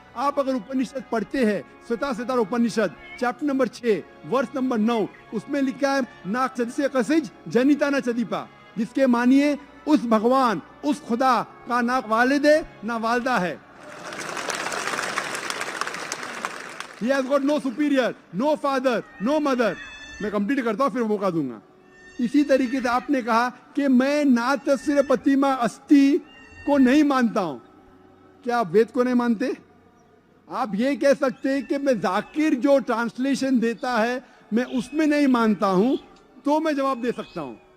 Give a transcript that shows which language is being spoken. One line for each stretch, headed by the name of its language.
Hindi: आप अगर उपनिषद पढ़ते हैं, श्वेताश्वतर उपनिषद चैप्टर नंबर 6 वर्ष नंबर 9, उसमें लिखा है
Sanskrit: ना चदिसे कसिज जनिता ना चदीपा,
Hindi: जिसके मानिए उस भगवान, उस खुदा का ना वालिद है ना वालदा है।
English: He has got no superior, no father, no mother।
Hindi: मैं कंप्लीट करता हूँ फिर मौका दूंगा। इसी तरीके से आपने कहा कि मैं
Sanskrit: ना तस्य प्रतिमा अस्ति
Hindi: को नहीं मानता हूं। क्या आप वेद को नहीं मानते? आप ये कह सकते हैं कि मैं जाकिर जो ट्रांसलेशन देता है मैं उसमें नहीं मानता हूं, तो मैं जवाब दे सकता हूं।